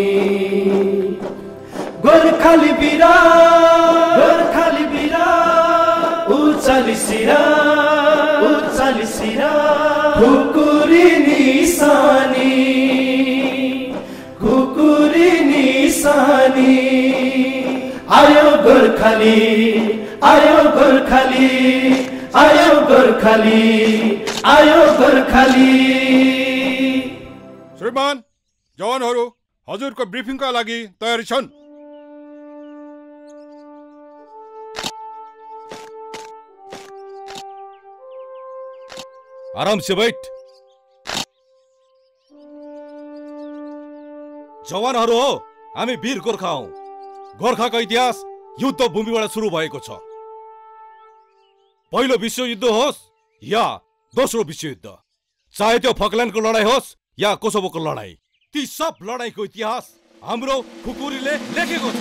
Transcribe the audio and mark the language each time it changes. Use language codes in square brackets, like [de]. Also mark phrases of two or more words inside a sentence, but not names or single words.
[ne] गोर्खाली बिरा उचाली सिरा खुकुरी निशानी आयो गोर्खाली आयो गोर्खाली आयो गोर्खाली आयो गोर्खाली। श्रीमान, जवानहरू हजुरको ब्रिफिङका लागि तयारी छन्। [hi] आराम से बैठ। [ne] जवानहरू हो, हामी वीर गोर्खा हौ। गोर्खाको इतिहास युद्ध भूमिबाट सुरु भएको छ। पहिलो विश्वयुद्ध होस् या दोस्रो विश्वयुद्ध, चाहे त्यो फकल्यान्डको लडाई होस् या कोसोभोको लडाई, ती सब लडाईको इतिहास हाम्रो खुकुरीले लेखेको छ।